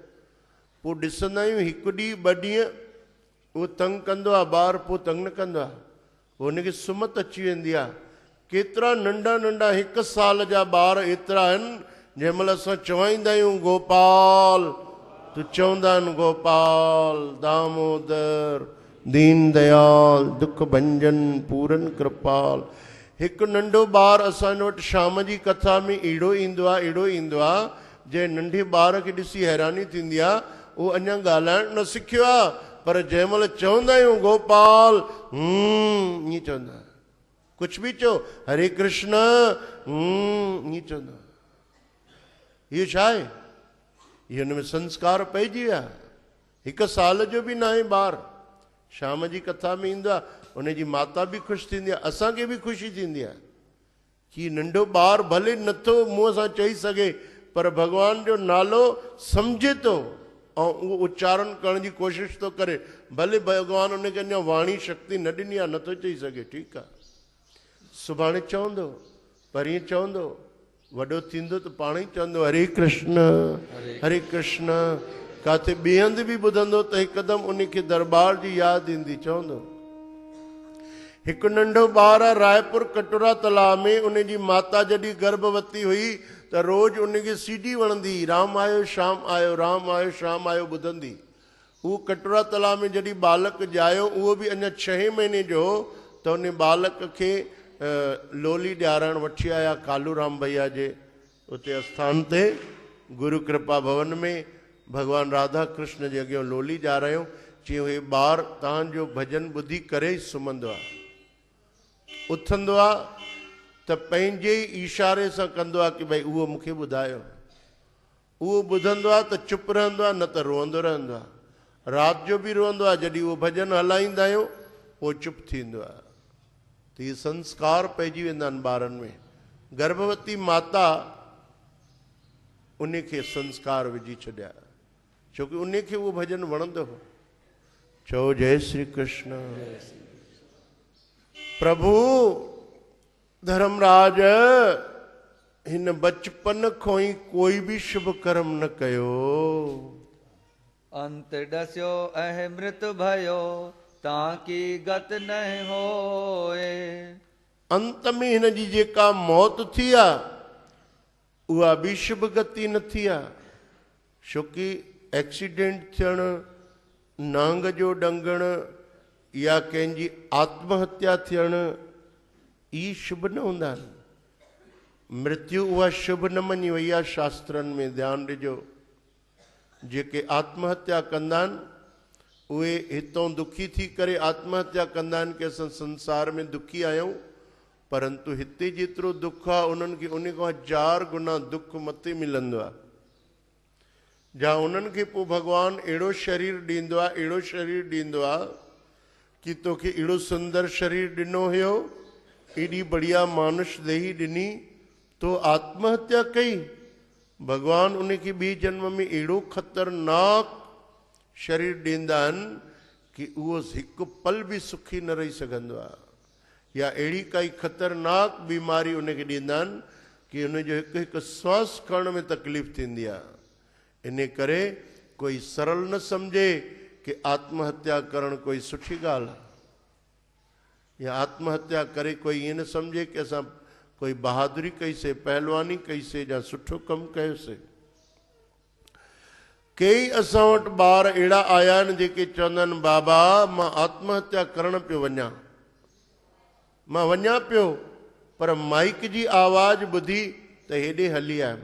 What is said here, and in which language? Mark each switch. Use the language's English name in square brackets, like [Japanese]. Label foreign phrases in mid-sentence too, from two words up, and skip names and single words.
[Sindhi] पोइ ॾिसंदा आहियूं 1 ॾींहुं 2 ॾींहं उहो तंग कंदो आहे ॿार, पोइ तंग न कंदो आहे, हुनखे सुमत अची वेंदी आहे। केतिरा नंढा नंढा 1 साल जा ॿार एतिरा आहिनि, जंहिं महिल असां चवाईंदा आहियूं गोपाल, तो चवंदा आहिनि गोपाल, दामोदर, दीन दयाल, दुख भंजन, पूरन कृपाल। हिकु नंढो ॿार असांजे वटि शाम जी कथा में अहिड़ो ईंदो आहे जंहिं नंढे ॿार खे ॾिसी हैरानी थींदी आहे। उहो अञा ॻाल्हाइण न सिखियो आहे, पर जंहिं महिल चवंदा आहियूं गोपाल, ईअं चवंदा, कुझु बि चओ, हरे कृष्ण, ईअं चवंदा। इहो छा आहे? इहो हिन में संस्कार पइजी विया। 1 साल जो बि न आहे ॿार, शाम जी कथा में ईंदो आहे, उनजी माता बि ख़ुशि थींदी आहे, असांखे बि ख़ुशी थींदी आहे कि नंढो ॿार भले नथो मुंहं सां चई सघे, पर भॻवान जो नालो सम्झे थो ऐं उहो उच्चारण करण जी कोशिशि थो करे, भले भॻवानु उनखे अञा वाणी शक्ति न ॾिनी आहे, नथो चई सघे, ठीकु आहे, सुभाणे चवंदो, परीहं चवंदो, वॾो थींदो त पाण ई चवंदो हरे कृष्ण हरे कृष्ण। किथे ॿिए हंधि बि ॿुधंदो त हिकदमि उनखे दरबार जी यादि ईंदी, चवंदो। हिकु नंढो ॿारु आहे रायपुर कटोरा तलाउ में, उन जी माता जॾहिं गर्भवती हुई त रोज़ उनखे सीडी वणंदी, राम आयो शाम आयो, राम आयो शाम आयो ॿुधंदी। उहो कटोरा तलाउ में जॾहिं बालक ॼायो, उहो बि अञा 6 महीने जो, त उन बालक खे लोली ॾियारणु वठी आया कालूराम भैया जे उते आस्थान ते, गुरु कृपा भवन में भॻवानु राधा कृष्ण जे अॻियां लोली ॾियारायूं। चयूं हे ॿारु तव्हांजो भॼन ॿुधी करे ई सुम्हंदो आहे, उथंदो आहे त पंहिंजे ई इशारे सां कंदो आहे कि भई उहो मूंखे ॿुधायो। उहो ॿुधंदो आहे त चुप रहंदो आहे, न त रोअंदो रहंदो आहे। राति जो बि रोअंदो आहे, जॾहिं उहो भॼन हलाईंदा आहियूं पोइ चुप थींदो आहे। त इहे संस्कार पइजी वेंदा आहिनि ॿारनि में। गर्भवती माता उनखे संस्कार विझी छॾिया, छोकी उनखे उहो भॼन वणंदो हो। चओ जय श्री कृष्ण। प्रभु धर्मराज हिन बचपन खां ई कोई बि शुभ कर्म न कयो। [Hindi] अंत डस्यो ऐं मृत भयो, ताकी गत न होए। [Sindhi] अंत में हिन जी जेका मौत थी आहे उहा बि शुभ गति न थी आहे, छोकी एक्सीडेंट थियणु, नांग जो डंगणु या कंहिंजी आत्महत्या थियणु, ई शुभ न हूंदा आहिनि। मृत्यु उहा शुभ न मञी वई आहे शास्त्रनि में, ध्यानु ॾिजो। जेके आत्महत्या कंदा आहिनि उहे हितों दुखी थी करे आत्महत्या कंदा आहिनि कि असां संसार में दुखी आहियूं, परंतु हिते जेतिरो दुख आहे उन्हनि खे उन खां 1000 गुना दुख मथे मिलंदो आहे। जा उन्हनि खे पोइ भॻवानु अहिड़ो शरीर ॾींदो आहे, अहिड़ो शरीर ॾींदो आहे कि तोखे अहिड़ो सुंदर शरीर ॾिनो हुयो, एॾी बढ़िया मानुष देही ॾिनी, तो आत्महत्या कई। भॻवानु उनखे ॿिए जन्म में अहिड़ो ख़तरनाक शरीर ॾींदा आहिनि कि उहो हिकु पल बि सुखी न रही सघंदो आहे, या अहिड़ी काई ख़तरनाक बीमारी उनखे ॾींदा आहिनि कि उनजो हिकु हिकु सांस खणण में तकलीफ़ थींदी आहे। इन करे कोई सरल न सम्झे कि आत्महत्या करणु कोई सुठी ॻाल्हि आहे, या आत्महत्या करे कोई ईअं न सम्झे कि असां कोई बहादुरी कईसीं, पहलवानी कईसीं, या सुठो कमु कयोसीं। कई असां वटि ॿार अहिड़ा आया आहिनि जेके चवंदा आहिनि बाबा मां आत्महत्या करणु पियो वञा, मां वञा पियो, पर माइक जी आवाज़ ॿुधी त हेॾे हली आयुमि।